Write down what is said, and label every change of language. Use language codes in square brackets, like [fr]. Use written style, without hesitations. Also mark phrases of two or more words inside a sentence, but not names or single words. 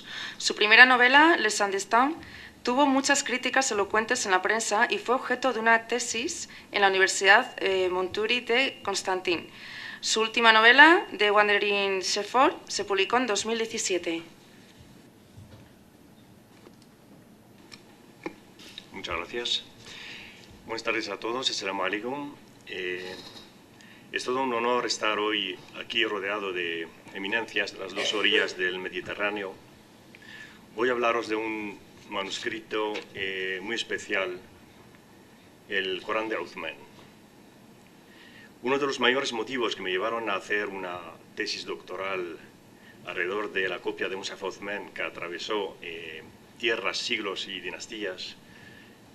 [es] Su primera novela, Les Indestins, tuvo muchas críticas elocuentes en la prensa y fue objeto de una tesis en la Universidad Montuori de Constantin. Su última novela, The Wandering Shepherd, se publicó en 2017. Muchas gracias. Buenas tardes a todos. [ar] السلام عليكم. [es] Es todo un honor estar hoy aquí rodeado de eminencias de las 2 orillas del Mediterráneo. Voy a hablaros de un manuscrito muy especial, el Corán de Uthman. Uno de los mayores motivos que me llevaron a hacer una tesis doctoral alrededor de la copia de Musaf Uthman, que atravesó tierras, siglos y dinastías,